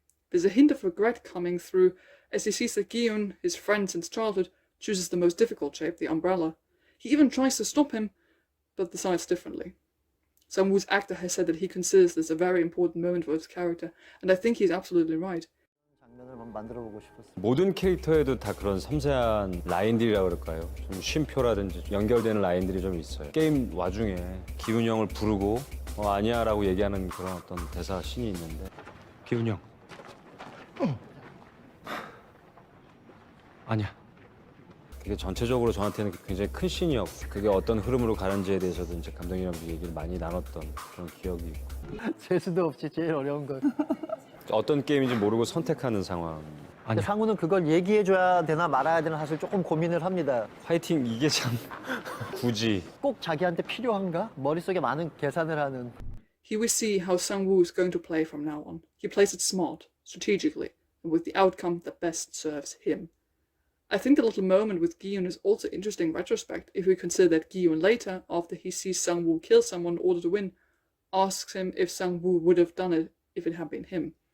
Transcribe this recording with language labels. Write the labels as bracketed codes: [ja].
[en] There's a hint of regret coming through as he sees that Gyun, his friend since childhood, chooses the most difficult shape, the umbrella. He even tries to stop him, but decides differently. Sang-woo's actor has said that he considers this a very important moment for his character, and I think he's absolutely right. [ko] 장면을 한번 만들어보고 싶었어요. 모든 캐릭터에도 다 그런 섬세한 라인들이라고 그럴까요? 좀 쉼표라든지 연결되는 라인들이 좀 있어요. 게임 와중에 기훈이 형을 부르고 아니야 라고 얘기하는 그런 어떤 대사 씬이 있는데 기훈이 형 아니야. 그게 전체적으로 저한테는 굉장히 큰 씬이었고 그게 어떤 흐름으로 가는지에 대해서도 이제 감독님이랑 얘기를 많이 나눴던 그런 기억이 있고 재수도 없이 제일 어려운 거. 어떤 게임인지 모르고 선택하는 상황. 근데 상우는 그걸 얘기해줘야 되나 말아야 되나 사실 조금 고민을 합니다. 파이팅 이게 참 굳이 꼭 자기한테 필요한가? 머릿속에 많은 계산을 하는. [en] Here we see how Sang-woo is going to play from now on. He plays it smart, strategically, and with the outcome that best serves him. I think the little moment with Gi-yoon is also interesting in retrospect if we consider that Gi-yoon later, after he sees Sang-woo kill someone in order to win, asks him if Sang-woo would have done it if it had been him.